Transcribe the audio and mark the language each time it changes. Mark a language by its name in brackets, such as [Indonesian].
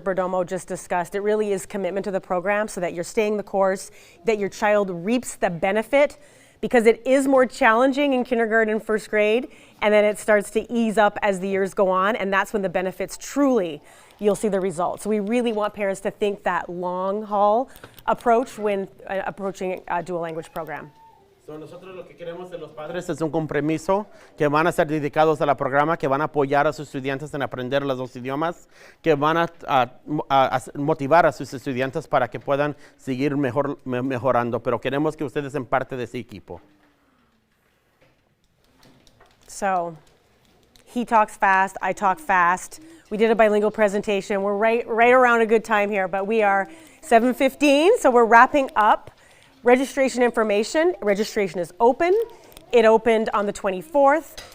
[English] Perdomo just discussed, it really is commitment to the program so that you're staying the course, that your child reaps the benefit, because it is more challenging in kindergarten and 1st grade, and then it starts to ease up as the years go on, and that's when the benefits truly, you'll see the results. So we really want parents to think that long haul approach when approaching a dual language program. [Spanish] So nosotros lo que queremos de los padres es un compromiso, que van a ser dedicados a la programa, que van a apoyar a sus estudiantes en aprender los 2 idiomas, que van a motivar a sus estudiantes para que puedan seguir mejorando, pero queremos que ustedes sean parte de ese equipo. [English] So, he talks fast, I talk fast. We did a bilingual presentation. We're right around a good time here, but we are 7:15, so we're wrapping up. Registration information. Registration is open. It opened on the 24th.